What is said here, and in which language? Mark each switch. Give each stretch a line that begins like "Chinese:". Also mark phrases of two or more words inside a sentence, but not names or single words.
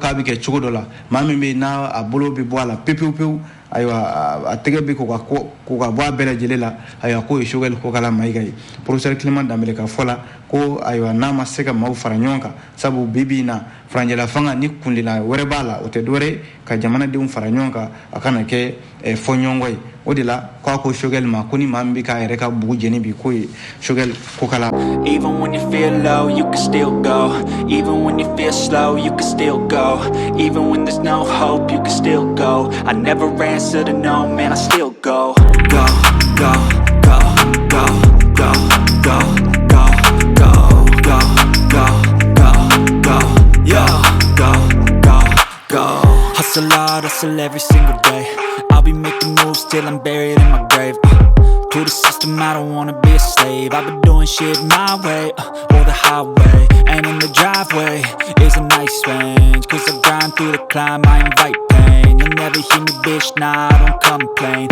Bambara: k'a bɛ kɛ cogo dɔ la maa min bɛ yen n'a a bolo bɛ bɔ a la pewu ayiwa a tɛgɛ bɛ ko ka bɔ a bɛɛ lajɛlen la ayiwa k'o ye Choguel Kokala Mayiga ye professeur Clément Dambélé ka fɔ la ko ayiwa n'a ma se ka maaw fara ɲɔgɔn kan sabu bi in na furancɛla fanga ni kundila wɛrɛ b'a la o tɛ dɔwɛrɛ ka jamanadenw fara ɲɔgɔn kan a kana kɛ fɔɲɔgɔnkɔ ye o de la k'a ko Choguel ma ko ni maa min bɛ k'a yɛrɛ ka bugu jeni bi k'o ye Choguel Kokala.
English: Even when you feel low, you can still go. Even when you feel slow, you can still go. Even when there's no hope, you can still go. I never answer to no, man, I still go. Go, go, go, go, go, go, go, go, go, go, go, go, yo, go, go, go. Hustle hard, hustle every single day. I'll be making moves till I'm buried in my grave. To the system, I don't wanna be a slave. I've been doing shit my way, or the highway. And in the driveway is a nice range. Cause I grind through the climb, I invite pain. You'll never hear me, bitch, nah, I don't complain.